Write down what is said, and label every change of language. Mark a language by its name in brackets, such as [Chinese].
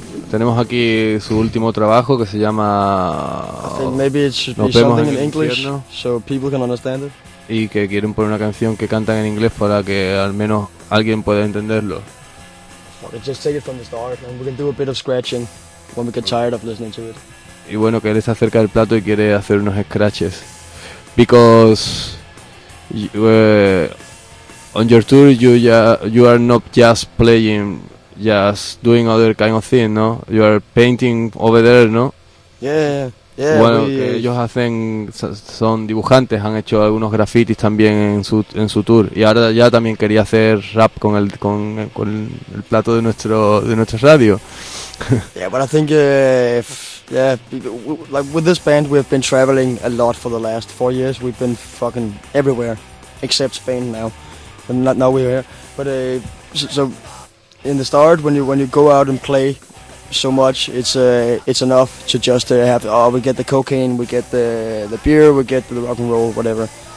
[Spanish] Tenemos aquí su último trabajo que se llama. [English] I think maybe it should Nos be something in English, infierno, so people can understand it. [Spanish] Y que quieren poner una canción que cantan en inglés para que al menos alguien pueda entenderlo. [English] Well, just take it from the start, and we can do a bit of scratching when we get tired of listening to it. [Spanish] Y bueno, que él está cerca del plato y quiere hacer unos scratches. [English] Because on your tour you are not just playing, just doing other kind of thing, no? You are painting over there, no? Yeah. [Spanish] Bueno, ellos hacen, son dibujantes, han hecho algunos grafitis también en su tour. Y ahora ya también quería hacer rap con el plato de nuestra radio. [English] Yeah, but I think like with this band we've been traveling a lot for the last 4 years. We've been fucking everywhere except Spain now. And not now we're here. But so in the start when you go out and play so much, it's enough to just have we get the cocaine, we get the beer, we get the rock and roll, whatever.